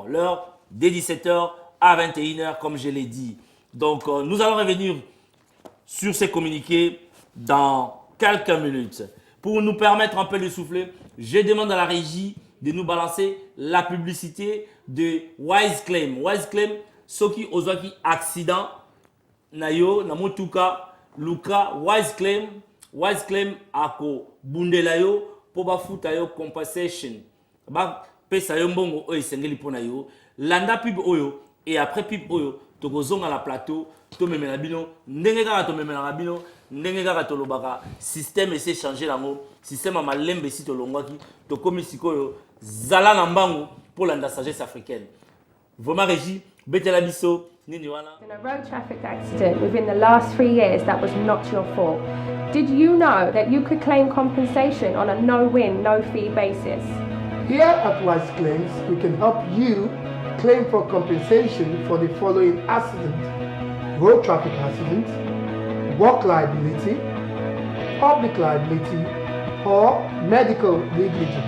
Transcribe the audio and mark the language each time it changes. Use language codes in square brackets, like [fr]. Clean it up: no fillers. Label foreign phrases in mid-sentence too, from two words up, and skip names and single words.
[fr] L'heure dès 17h à 21h, comme je l'ai dit. Donc, nous allons revenir sur ces communiqués dans quelques minutes. Pour nous permettre un peu de souffler, je demande à la régie de nous balancer la publicité de Wise Claim. Wise Claim, ceux qui ont eu accident, [ln] nayo, namotuka, luka, Wise Claim, ako, bundelayo, poba futayo compensation. Ba, pesa yo mbongo oyo sengeli pona yo. Landa pub oyo, [fr] et après [ln] pub oyo, tokozonga [fr] à la plateau, [ln] to memela bino, ndenge kaka to memela bino, ndenge kaka to lobaka, système essaie changer lango, système a malembe si to longwaki, to komi sikoyo, zala na mbangu [fr] pour la sagesse africaine. Vraiment régie, [ln] betela biso, nini wana. [en] In a road traffic accident within the last 3 years that was not your fault. Did you know that you could claim compensation on a no-win, no-fee basis? Here at Wise Claims, we can help you claim for compensation for the following accidents: road traffic accident, work liability, public liability, or medical negligence.